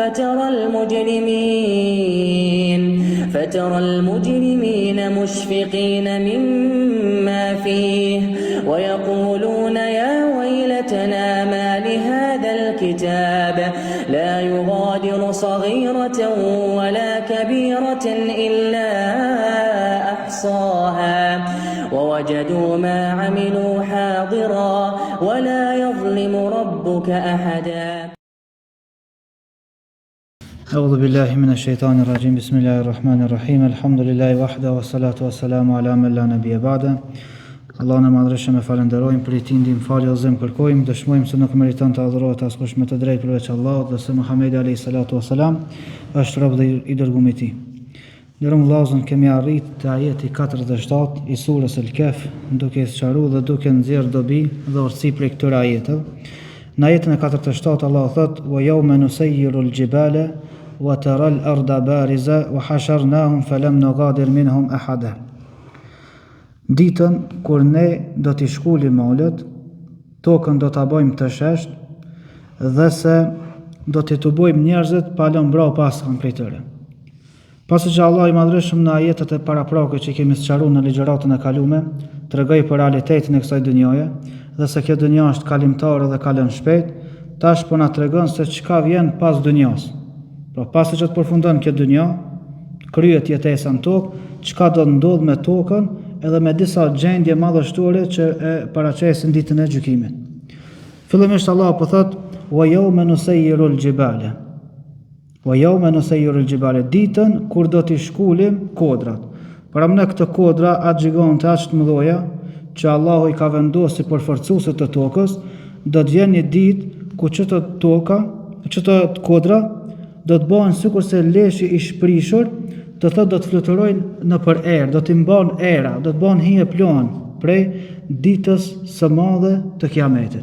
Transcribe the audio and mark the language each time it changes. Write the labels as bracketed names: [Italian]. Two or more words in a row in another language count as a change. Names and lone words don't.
[Arabic] فترى المجرمين مشفقين مما فيه ويقولون يا ويلتنا ما لهذا الكتاب لا يغادر صغيرة ولا كبيرة إلا أحصاها ووجدوا ما عملوا حاضرا ولا يظلم ربك أحدا. أعوذ بالله من الشيطان الرجيم بسم الله الرحمن الرحيم الحمد لله وحده والصلاة والسلام على من لا نبي بعده. [Albanian] Allahun e madhreshëm e falenderojmë, për i tij ndihmë, falje dhe zëm kërkojmë, dëshmojmë se nuk meriton të adhurohet askush me të drejtë përveç Allahut dhe se Muhamedi [Arabic] عليه الصلاة والسلام [Albanian] është rob dhe i dërguar i tij. Ndërëm vllazën kemi arrit te ajeti 47 i surës El-Kehf, duke sqaruar dhe duke nxjerrë dobi dhe urtësi prej këtyre ajeteve. Në ajetin e 47 Allahu thot: [Arabic] "ويوم نسير الجبال وترى الأرض بارزة وحشرناهم فلم نغادر منهم أحدا." [Albanian] Ditën kur ne do t'i shkulim malët, tokën do t'a bëjmë të shesht dhe se do t'i të bojmë njerëzit pa lënë mbrapa asnjë prej tyre. Pasi që Allah i madhreshëm në ajetet e paraprake që kemi sqaruar në ligjëratën e kalume, tregoi për realitetin e kësaj dynjaje dhe se kjo dynja është kalimtare dhe kalon shpejt, tash po na tregon se çka vjen pas dynjas. Pra pasi që të përfundon kjo dynja, kryet jetesa në tokë, çka do ndodh me tokën edhe me disa gjendje madhështore që e paraqesin ditën e gjykimit. Fillimisht Allah po thot: [Arabic] "ويوم نسير الجبال." ويوم نسير الجبال, [Albanian] ditën kur do t'i shkulim kodrat. Para më këtë kodra atë gjigante aq të mëdha që Allahu i ka vendosur për forcuesit të tokës, do të vjen një ditë ku çdo toka, çdo kodra do të bëhen sikurse leshi i shprishur, do të fluturojnë nëpër erë, do t'i mban era, do të bëhen hije plan prej ditës së madhe të Kiametit.